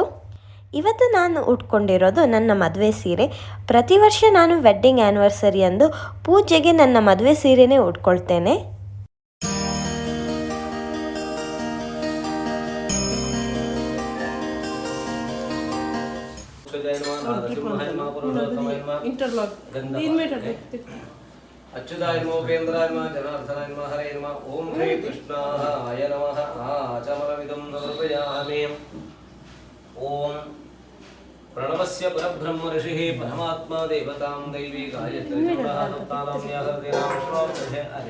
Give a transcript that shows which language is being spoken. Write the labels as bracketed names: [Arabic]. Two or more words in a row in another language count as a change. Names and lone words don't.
[Kannada] ಇವತ್ತು ನಾನು ಉಟ್ಕೊಂಡಿರೋದು ನನ್ನ ಮದುವೆ ಸೀರೆ. ಪ್ರತಿ ವರ್ಷ ನಾನು [English] wedding anniversary [Kannada] ಅಂದು ಪೂಜೆಗೆ ನನ್ನ ಮದುವೆ ಸೀರೆನೇ ಉಟ್ಕೊಳ್ತೇನೆ. [Sanskrit] अच्युताय नमो उपेन्द्राय नमः जनार्दनाय नमः हरे नमः ओम श्री कृष्णाय नमः आचमनमिदं समर्पयामि ओम प्रणवस्य परब्रह्म ऋषिः परमात्मा देवतां दैवी गायत्री सप्तानां व्याहृतेनां विश्वामित्रः